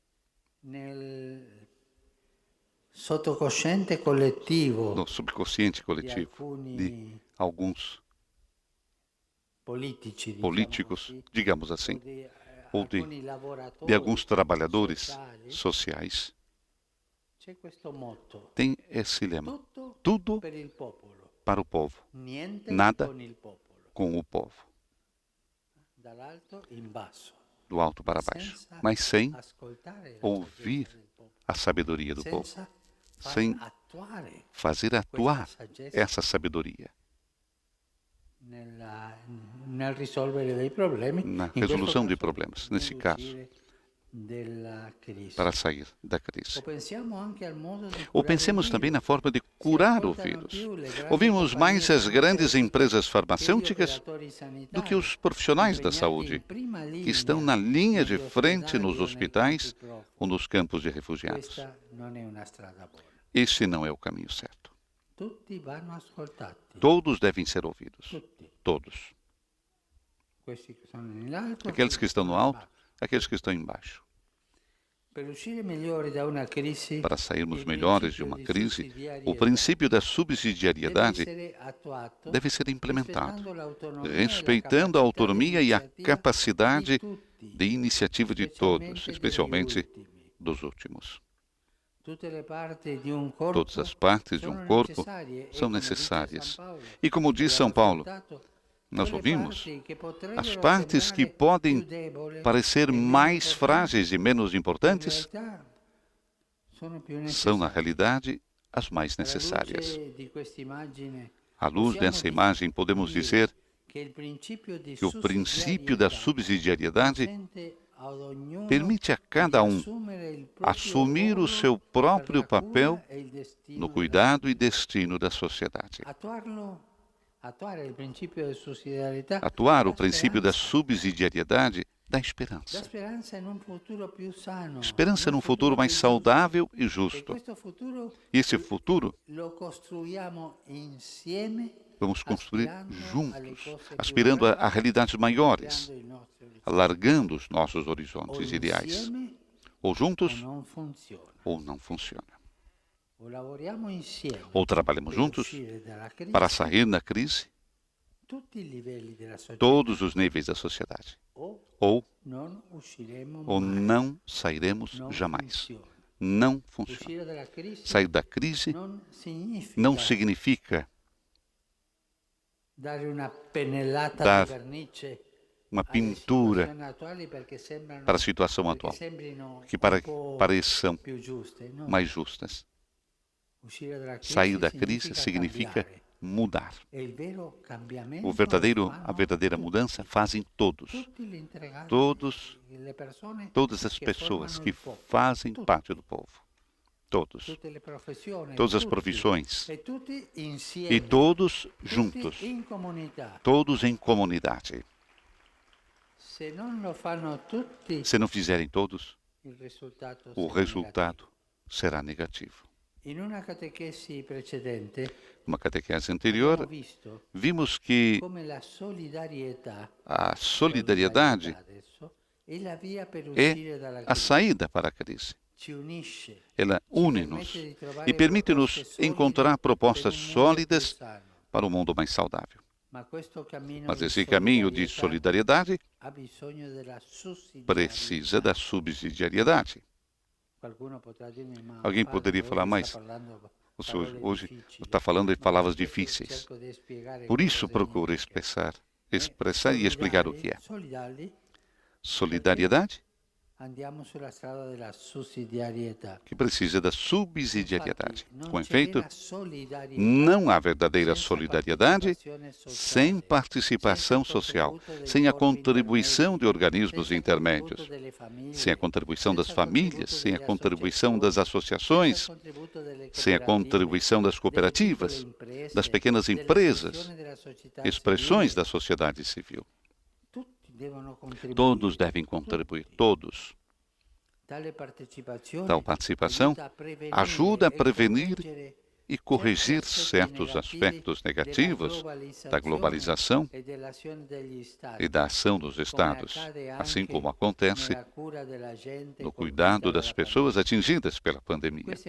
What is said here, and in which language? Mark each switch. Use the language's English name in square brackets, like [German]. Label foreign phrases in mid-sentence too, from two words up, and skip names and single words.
[Portuguese] No subconsciente coletivo de alguns políticos, digamos assim, ou de alguns trabalhadores sociais, [Italian] C'è questo motto: [Portuguese] tem esse lema: [Italian] tutto [Portuguese] tudo [Italian] per il popolo, [Portuguese] para o povo, [Italian] niente [Portuguese] nada [Italian] con il popolo. [Portuguese] com o povo, [Italian] Dall'alto in basso, [Portuguese] do alto para baixo, [Italian] senza [Portuguese] mas sem [Italian] ascoltare la [Portuguese] ouvir [Italian] saggezza del popolo, [Portuguese] a sabedoria do povo, [Italian] senza far [Portuguese] sem [Italian] attuare [Portuguese] fazer atuar [Italian] questa saggezza [Portuguese] essa sabedoria [Italian] nel risolvere dei problemi, [Portuguese] na [Italian] in questo [Portuguese] resolução de [Italian] caso, [Portuguese] problemas, nesse caso, [Italian] nell'uscire della crisi. [Portuguese] para sair da [Italian] O [Portuguese] crise. [Italian] pensiamo anche al modo di [Portuguese] Ou [Italian] curare [Portuguese] pensemos [Italian] il [Portuguese] também na [Italian] virus. [Portuguese] forma de [Italian] Si [Portuguese] curar o [Italian] ascoltano [Portuguese] vírus. [Italian] più le grandi [Portuguese] Ouvimos mais [Italian] compagnie [Portuguese] as grandes [Italian] farmaceutiche [Portuguese] empresas [Italian] che gli [Portuguese] farmacêuticas [Italian] operatori [Portuguese] do que [Italian] sanitari, [Portuguese] os profissionais da [Italian] impegnati [Portuguese] saúde, [Italian] in prima [Portuguese] que estão [Italian] linea [Portuguese] na linha de [Italian] negli [Portuguese] frente [Italian] ospedali [Portuguese] nos [Italian] o nei [Portuguese] hospitais [Italian] campi profughi. [Portuguese] ou nos campos de refugiados. [Italian] Questa non è una strada buona. [Portuguese] Esse não é o caminho certo. [Italian] Tutti vanno ascoltati. [Portuguese] Todos devem ser ouvidos. [Italian] Tutti. [Portuguese] Todos. [Italian] Questi che sono in alto, [Portuguese] Aqueles que estão no [Italian] quelli [Portuguese] alto, aqueles que estão embaixo. [Italian] Per uscire migliori da una crisi, [Portuguese] Para sairmos [Italian] il [Portuguese] melhores de [Italian] principio [Portuguese] uma [Italian] di [Portuguese] crise, o [Italian] sussidiarietà [Portuguese] princípio da [Italian] deve [Portuguese] subsidiariedade [Italian] essere attuato [Portuguese] deve ser implementado, [Italian] rispettando l'autonomia e la [Portuguese] respeitando a [Italian] capacità [Portuguese] autonomia [Italian] di [Portuguese] e a [Italian] iniziativa [Portuguese] capacidade [Italian] di tutti, [Portuguese] de iniciativa de todos, [Italian] especialmente [Portuguese] especialmente [Italian] degli ultimi. [Portuguese] dos últimos. [Italian] Tutte le parti di un corpo [Portuguese] Todas as partes de [Italian] sono [Portuguese] um corpo [Italian] necessarie e, [Portuguese] são [Italian] come dice [Portuguese] necessárias. [Italian] San Paolo, [Portuguese] E como diz São Paulo, [Italian] ascoltato, [Portuguese] nós [Italian] quelle [Portuguese] ouvimos [Italian] parti che potrebbero [Portuguese] as partes que [Italian] sembrare [Portuguese] podem [Italian] più deboli [Portuguese] parecer [Italian] e meno [Portuguese] mais [Italian] importanti, [Portuguese] frágeis e menos [Italian] in [Portuguese] importantes [Italian] realtà sono più [Portuguese] são, na [Italian] necessarie. [Portuguese] realidade, as mais [Italian] Alla [Portuguese] necessárias. [Italian] luce di questa immagine, [Portuguese] À luz [Italian] possiamo [Portuguese] dessa imagem, podemos [Italian] dire [Portuguese] dizer [Italian] che il principio di [Portuguese] que o princípio da subsidiariedade [Italian] consente ad ognuno [Portuguese] permite a cada [Italian] di [Portuguese] um [Italian] assumere il proprio [Portuguese] assumir o [Italian] ruolo [Portuguese] seu [Italian] per [Portuguese] próprio [Italian] la cura [Portuguese] papel [Italian] e il destino [Portuguese] no [Italian] della [Portuguese] cuidado e destino da sociedade. [Italian] Attuare il principio di sussidiarietà [Portuguese] Atuar o [Italian] dà [Portuguese] princípio da [Italian] speranza. [Portuguese] subsidiariedade dá [Italian] Dà [Portuguese] esperança. [Italian] speranza in un futuro più sano, [Portuguese] Esperança [Italian] in un [Portuguese] num futuro mais [Italian] più giusto. [Portuguese] saudável e [Italian] E [Portuguese] justo. [Italian] questo futuro [Portuguese] E esse futuro [Italian] lo costruiamo insieme, [Portuguese] vamos construir [Italian] aspirando alle [Portuguese] juntos, [Italian] cose più [Portuguese] aspirando a [Italian] grandi, [Portuguese] realidades maiores, [Italian] ampliando i nostri orizzonti. [Portuguese] alargando os nossos [Italian] O [Portuguese] horizontes ideais. [Italian] insieme [Portuguese] Ou [Italian] o [Portuguese] juntos [Italian] non funziona. [Portuguese] ou não funciona. [Italian] O lavoriamo insieme [Portuguese] Ou trabalhamos [Italian] per [Portuguese] juntos [Italian] uscire dalla crisi, [Portuguese] para sair da crise, [Italian] tutti i livelli della società, [Portuguese] todos os níveis da sociedade. [Italian] o [Portuguese] Ou [Italian] non usciremo [Portuguese] ou [Italian] mai. [Portuguese] não sairemos [Italian] Non [Portuguese] jamais. [Italian] funziona. [Portuguese] Não funciona. [Italian] Uscire dalla crisi [Portuguese] Sair da crise [Italian] non significa [Portuguese] não significa [Italian] dare una pennellata [Portuguese] dar [Italian] di vernice [Portuguese] uma [Italian] alle [Portuguese] pintura [Italian] situazioni attuali perché sembrano, [Portuguese] para a situação [Italian] perché [Portuguese] atual, [Italian] sembrino [Portuguese] que [Italian] un po' [Portuguese] pareçam [Italian] più giuste. No. [Portuguese] mais justas. [Italian] Uscire dalla crisi [Portuguese] Sair da crise significa [Italian] cambiare. [Portuguese] mudar. [Italian] E il vero cambiamento [Portuguese] O verdadeiro, [Italian] lo [Portuguese] a [Italian] fanno [Portuguese] verdadeira [Italian] tutti. [Portuguese] mudança fazem todos. [Italian] Tutti gli integrati, [Portuguese] Todos, [Italian] le persone [Portuguese] todas as [Italian] che [Portuguese] pessoas [Italian] formano [Portuguese] que [Italian] il popolo. [Portuguese] fazem [Italian] Tutti. [Portuguese] parte do povo. Todos. [Italian] Tutte le professioni, [Portuguese] Todas as [Italian] tutti. [Portuguese] profissões. [Italian] E tutti insieme, [Portuguese] E todos [Italian] tutti [Portuguese] juntos. [Italian] in comunità. [Portuguese] Todos em comunidade. [Italian] Se non lo fanno tutti, [Portuguese] Se não fizerem todos, [Italian] il risultato [Portuguese] o [Italian] sarà [Portuguese] resultado será negativo. [Italian] negativo. In una catechesi precedente [Portuguese] Numa catequese [Italian] abbiamo [Portuguese] anterior, [Italian] visto [Portuguese] vimos que [Italian] come la solidarietà, [Portuguese] a solidariedade [Italian] adesso, è la via per [Portuguese] é [Italian] uscire dalla [Portuguese] a [Italian] crisi. [Portuguese] saída para a crise. [Italian] Ci unisce, [Portuguese] Ela [Italian] ci [Portuguese] une-nos [Italian] permette di trovare [Portuguese] e permite-nos [Italian] proposte solide [Portuguese] encontrar propostas [Italian] per un mondo più [Portuguese] sólidas [Italian] sano. [Portuguese] para um mundo mais saudável. [Italian] Ma questo cammino [Portuguese] Mas [Italian] di [Portuguese] esse caminho de solidariedade [Italian] ha bisogno della sussidiarietà. [Portuguese] precisa da subsidiariedade. [Italian] Qualcuno potrà dirmi, ma [Portuguese] Alguém [Italian] padre, [Portuguese] poderia [Italian] lei [Portuguese] falar [Italian] sta [Portuguese] mais? [Italian] parlando [Portuguese] O senhor [Italian] parole [Portuguese] hoje [Italian] difficili. [Portuguese] está falando de [Italian] Ma [Portuguese] palavras [Italian] questo [Portuguese] difíceis. [Italian] cerco di spiegare [Portuguese] Por [Italian] cosa [Portuguese] isso procuro [Italian] significa. [Portuguese] expressar e explicar o que é. [Italian] Solidali, [Portuguese] Solidariedade [Italian] andiamo sulla strada della sussidiarietà. [Portuguese] que precisa da subsidiariedade. [Italian] Infatti, non [Portuguese] Com [Italian] c'è [Portuguese] efeito, [Italian] vera solidarietà [Portuguese] não há verdadeira [Italian] senza [Portuguese] solidariedade [Italian] partecipazione sociale, [Portuguese] sem participação [Italian] senza il [Portuguese] social, [Italian] contributo dei [Portuguese] sem a [Italian] corpi [Portuguese] contribuição de [Italian] intermedi, [Portuguese] organismos [Italian] senza il [Portuguese] intermédios, [Italian] contributo delle famiglie, [Portuguese] sem a contribuição das [Italian] senza il contributo [Portuguese] famílias, sem a [Italian] delle [Portuguese] contribuição das [Italian] associazioni, [Portuguese] associações, [Italian] senza il contributo delle [Portuguese] sem a [Italian] cooperative, [Portuguese] contribuição das [Italian] delle [Portuguese] cooperativas, [Italian] piccole imprese, [Portuguese] das pequenas [Italian] delle [Portuguese] empresas, [Italian] espressioni della società [Portuguese] expressões [Italian] civile. [Portuguese] da sociedade civil. [Italian] Tutti devono contribuire. [Portuguese] Todos devem contribuir, todos. [Italian] Tale partecipazione [Portuguese] Tal participação ajuda a prevenir e corrigir certos aspectos negativos da globalização e da ação dos Estados, assim como acontece no cuidado das pessoas atingidas pela pandemia.